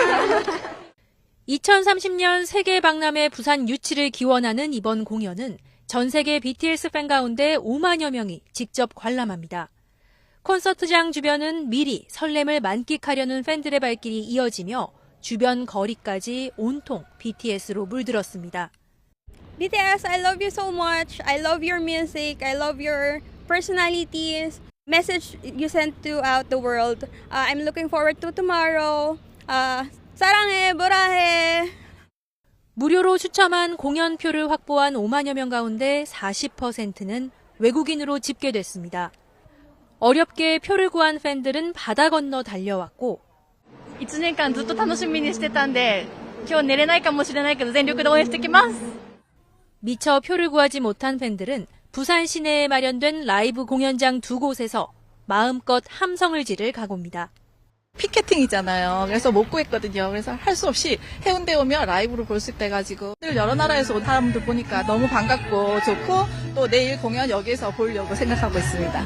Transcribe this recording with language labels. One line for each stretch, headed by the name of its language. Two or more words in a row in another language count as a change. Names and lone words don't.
Korean: 2030년 세계 박람회 부산 유치를 기원하는 이번 공연은 전 세계 BTS 팬 가운데 5만여 명이 직접 관람합니다. 콘서트장 주변은 미리 설렘을 만끽하려는 팬들의 발길이 이어지며 주변 거리까지 온통 BTS로 물들었습니다.
English: BTS, I love you so much. I love your music. I love your personalities. Message you sent throughout the world. I'm looking forward to tomorrow.
Korean: 사랑해, 뭐라 해. 무료로 추첨한 공연표를 확보한 5만여 명 가운데 40%는 외국인으로 집계됐습니다. 어렵게 표를 구한 팬들은 바다 건너 달려왔고
Japanese: 1 年間ずっと楽しみにしてたんで今日寝れないかもしれないけど全力で応援してきます.
Korean: 미처 표를 구하지 못한 팬들은 부산 시내에 마련된 라이브 공연장 2곳에서 마음껏 함성을 지를 각오입니다. 피켓팅이잖아요. 그래서 못 구했거든요. 그래서 할 수 없이 해운대 오면 라이브로 볼 수 있대가지고 여러 나라에서 온 사람들 보니까 너무 반갑고 좋고 또 내일 공연 여기서 보려고 생각하고 있습니다.